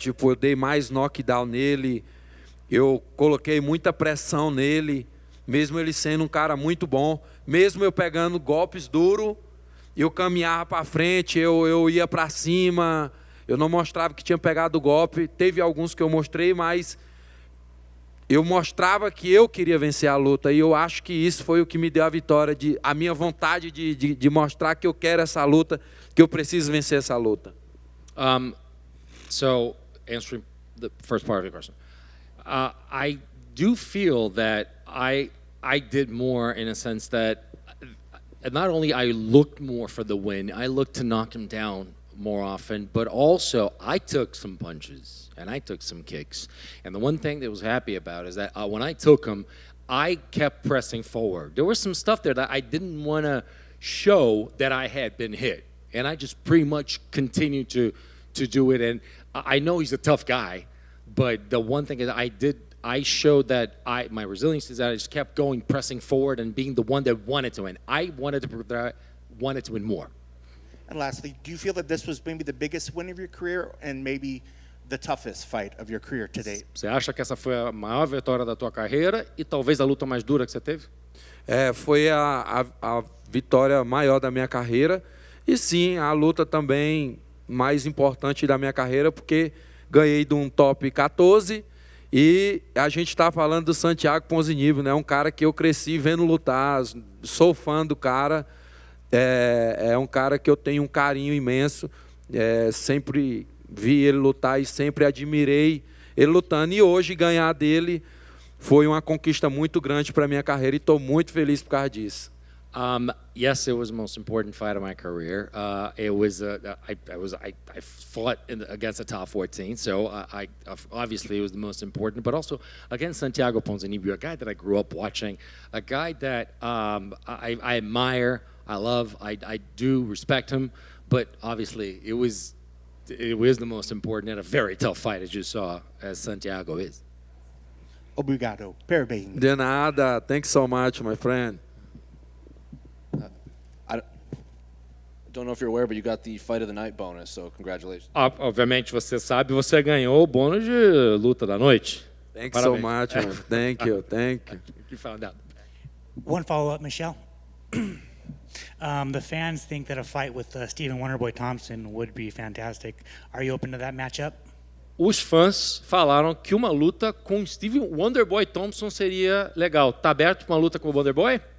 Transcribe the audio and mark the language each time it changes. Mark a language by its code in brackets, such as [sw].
[pt] Tipo, eu dei mais knockdown nele, eu coloquei muita pressão nele, mesmo ele sendo um cara muito bom, mesmo eu pegando golpes duros, eu caminhava para frente, eu ia para cima, eu não mostrava que tinha pegado o golpe. Teve alguns que eu mostrei, mas eu mostrava que eu queria vencer a luta, e eu acho que isso foi o que me deu a vitória, a minha vontade de mostrar que eu quero essa luta, que eu preciso vencer essa luta. [en] So, answering the first part of your question, I do feel that I did more in a sense that not only I looked more for the win, I looked to knock him down more often, but also I took some punches and I took some kicks. And the one thing that I was happy about is that when I took them, I kept pressing forward. There was some stuff there that I didn't want to show that I had been hit, and I just pretty much continued to do it. And I know he's a tough guy, but the one thing is I showed that my resilience is that I just kept going, pressing forward, and being the one that wanted to win. I wanted to win more. And lastly, do you feel that this was maybe the biggest win of your career and maybe the toughest fight of your career to date? [pt] Você acha que essa foi a maior vitória da tua carreira e talvez a luta mais dura que você teve? Foi a vitória maior da minha carreira, e sim, a luta também mais importante da minha carreira, porque ganhei de um top 14, e a gente está falando do Santiago Ponzinibbio, né? Um cara que eu cresci vendo lutar, sou fã do cara, é um cara que eu tenho um carinho imenso, sempre vi ele lutar e sempre admirei ele lutando. E hoje ganhar dele foi uma conquista muito grande para a minha carreira e estou muito feliz por causa disso. [en] Yes, it was the most important fight of my career. It was I fought against a top 14, so I obviously it was the most important. But also against Santiago Ponzinibbio, a guy that I grew up watching, a guy that I admire, I love, I do respect him. But obviously it was the most important and a very tough fight, as you saw, as Santiago is. [pt] Obrigado. Parabéns. De nada. [en] Thank you so much, my friend. I don't know if you're aware, but you got the fight of the night bonus, so congratulations. [pt] Obviamente você sabe, você ganhou o bônus de luta da noite. [en] Thank you so much, man. Thank you. You found out. One follow-up, Michel. The fans think that a fight with Stephen Wonderboy Thompson would be fantastic. Are you open to that matchup? [pt] Os fãs falaram que uma luta com Stephen Wonderboy Thompson seria legal. Tá aberto para uma luta com o Wonderboy?